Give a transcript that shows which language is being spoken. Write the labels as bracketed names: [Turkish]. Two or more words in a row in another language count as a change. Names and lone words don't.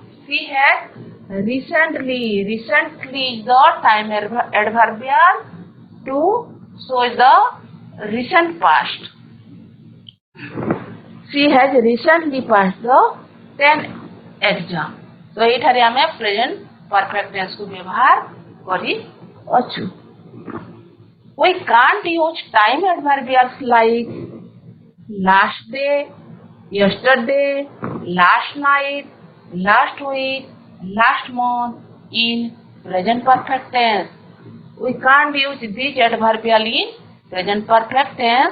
[English] She has recently is the time adverbial to show the recent past. She has recently passed the 10th exam. [Odia] So ଏଠାରେ ଆମେ [English] present perfect tense [Odia] କୋ ବ୍ୟବହାର କରୀ ଅଛୁ. [English] We can't use time adverbials like last day, yesterday, last night, last week, last month in present perfect tense. We can't use these adverbial in present perfect tense.